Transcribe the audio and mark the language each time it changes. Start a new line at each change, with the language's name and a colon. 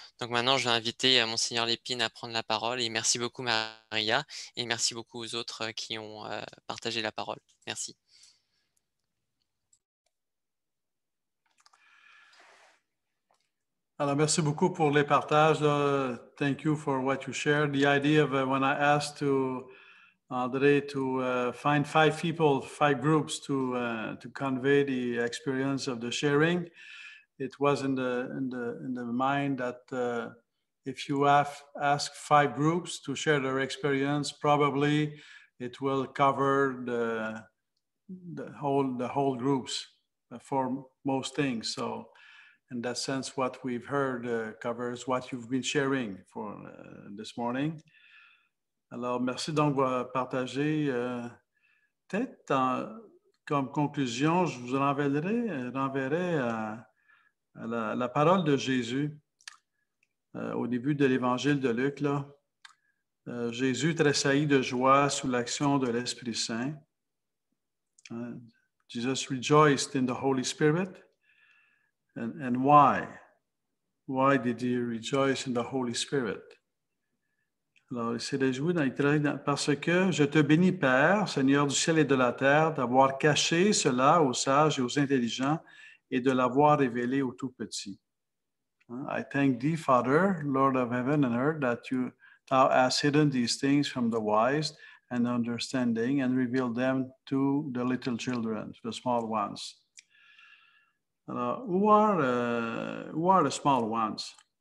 French: Donc maintenant, je vais inviter Monseigneur Lépine à prendre la parole. Et merci beaucoup, Maria. Et merci beaucoup aux autres qui ont partagé la parole. Merci. Alors, merci beaucoup pour les partages.
English: Thank you for what you shared. The idea of when I asked to André to find 5 people, 5 groups to convey the experience of the sharing, it was in the mind that if you ask 5 groups to share their experience, probably it will cover the whole groups for most things. So, in that sense, what we've heard covers what you've been sharing for this morning.
French: Alors, merci donc de partager. Peut-être comme conclusion, je vous renverrai à la parole de Jésus au début de l'évangile de Luc. Là. Jésus tressaillit de joie sous l'action de l'Esprit Saint.
English: Jesus rejoiced in the Holy Spirit. And why? Why did he rejoice in the Holy Spirit?
French: Alors, il s'est réjoui parce que je te bénis, Père, Seigneur du ciel et de la terre, d'avoir caché cela aux sages et aux intelligents et de l'avoir révélé aux tout petits.
English: I thank thee, Father, Lord of heaven and earth, that thou hast hidden these things from the wise and understanding and revealed them to the little children, to the small ones. Alors, who are the small ones?